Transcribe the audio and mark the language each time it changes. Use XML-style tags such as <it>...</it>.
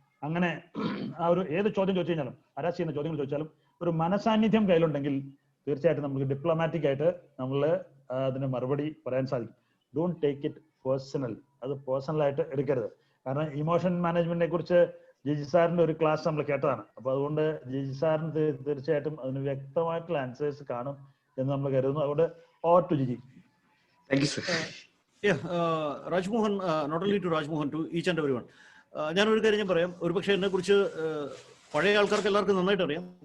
<ml>അങ്ങനെ ആ ഒരു ഏത് ചോദ്യം ചോദിച്ചു കഴിഞ്ഞാലും, ഹരാസ് ചെയ്യുന്ന ചോദ്യങ്ങൾ ചോദിച്ചാലും ഒരു മനസാന്നിധ്യം കയ്യിലുണ്ടെങ്കിൽ തീർച്ചയായിട്ടും നമുക്ക് ഡിപ്ലോമാറ്റിക് ആയിട്ട് നമ്മൾ അതിന് മറുപടി പറയാൻ സാധിക്കും.</ml> <en>Don't take it personal.</en> <ml>അത് പേഴ്സണലായിട്ട് എടുക്കരുത്. കാരണം ഇമോഷൻ മാനേജ്മെന്റിനെ കുറിച്ച് ജിജി സാറിന്റെ ഒരു ക്ലാസ് നമ്മൾ കേട്ടതാണ്. അപ്പൊ അതുകൊണ്ട് ജിജി സാറിന് തീർച്ചയായിട്ടും അതിന് വ്യക്തമായിട്ടുള്ള ആൻസേഴ്സ് കാണും എന്ന് നമ്മൾ കരുതുന്നു. അതുകൊണ്ട് over to Jiji.</ml> <en>Thank you, sir. Rajmohan, not only to Rajmohan, to each and everyone.</en> <ml>ഞാനൊരു കാര്യം ഞാൻ പറയാം. ഒരുപക്ഷെ എന്നെ കുറിച്ച് പഴയ ആൾക്കാർക്ക് എല്ലാവർക്കും നന്നായിട്ട് അറിയാം.</ml>